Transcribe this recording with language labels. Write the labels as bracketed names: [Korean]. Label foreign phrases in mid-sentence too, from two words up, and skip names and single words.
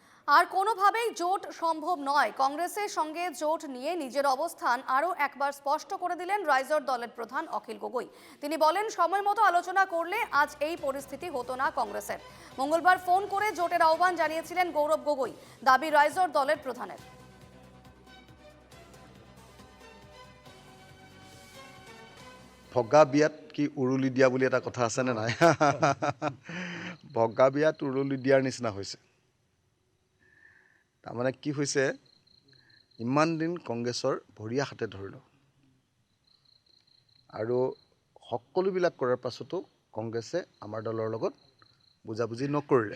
[Bangla] আর কোনোভাবেই জোট সম্ভব নয়। কংগ্রেসের সঙ্গে জোট নিয়ে নিজের অবস্থান আরও একবার স্পষ্ট করে দিলেন রাইজর দলের প্রধান অখিল গগৈ। তিনি বলেন, সময় মতো আলোচনা করলে আজ এই পরিস্থিতি হতো না কংগ্রেসের। মঙ্গলবার ফোন করে জোটের আহ্বান জানিয়েছিলেন গৌরব গগৈ। দাবি রাইজর দলের প্রধানের। [Assamese] ভগা বিয়াত কি উৰুলি দিয়া বুলি এটা কথা আছেনে নাই? ভগা বিয়াত উৰুলি দিয়াৰ নিচিনা হৈছে। তাৰমানে কি হৈছে, ইমান দিন কংগ্ৰেছৰ ভৰিয়া হাতে ধৰিলোঁ আৰু সকলোবিলাক কৰাৰ পাছতো কংগ্ৰেছে আমাৰ দলৰ লগত বুজাবুজি নকৰিলে।